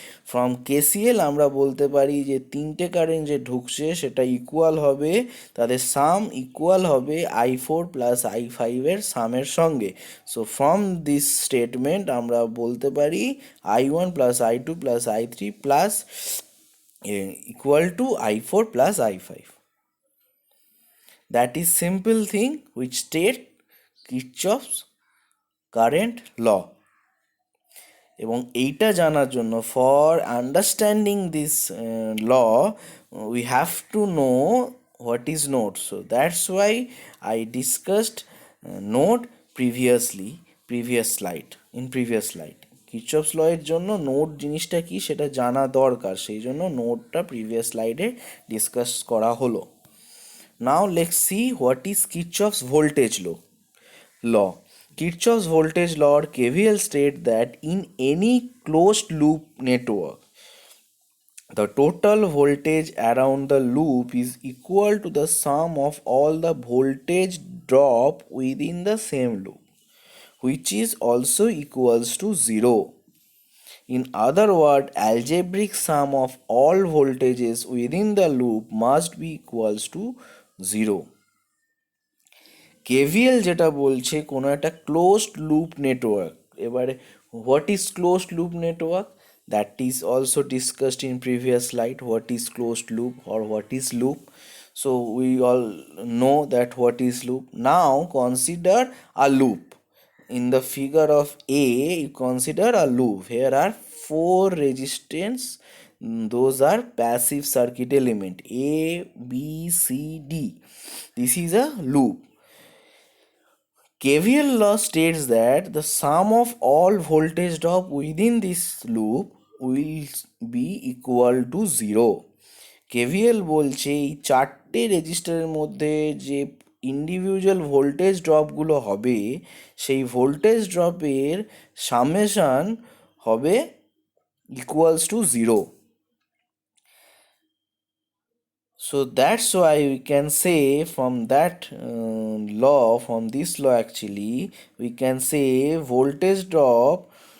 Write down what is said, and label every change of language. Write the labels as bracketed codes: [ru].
[bn] From KCL আমরা বলতে পারি যে তিনটে কারেন্ট যে ঢুকছে সেটা ইকুয়াল হবে, তাদের সাম ইকুয়াল হবে I4 প্লাস I5 এর সামের সঙ্গে। [en] so from this statement [bn] আমরা বলতে পারি [en] I1 plus I2 plus I3 plus equal to I4 plus I5. That is simple thing which state Kirchhoff's current law. [bn] এবং এইটা জানার জন্য [en] For understanding this law we have to know what is node. So that's why I discussed node previous slide. [bn] কিরচফস ল এর জন্য node জিনিসটা কি সেটা জানা দরকার, সেই জন্য নোডটা প্রিভিয়াস স্লাইডে ডিসকাস করা হলো। [en] Now let's see what is Kirchhoff's voltage law. Kirchhoff's voltage law or KVL state that in any closed loop network, the total voltage around the loop is equal to the sum of all the voltage drop within the same loop, which is also equals to 0. In other words, algebraic sum of all voltages within the loop must be equals to 0. [bn] KVL যেটা বলছে কোনো একটা closed loop network. [en] এবারে what is closed loop network, that is also discussed in previous slide. What is closed loop or what is loop? So we all know that what is loop. Now consider a loop. In the figure of A, you consider a loop. Here are 4 resistance. Those are passive circuit element A, B, C, D. This is a loop. KVL law states that the sum of all voltage drop within this loop will be equal to 0. [bn] KVL বলছে এই চারটে রেজিস্টারের মধ্যে যে individual voltage ড্রপগুলো হবে সেই voltage ড্রপের summation হবে equals to 0. [en] So that's why we can say from that from this law actually, we can say voltage drop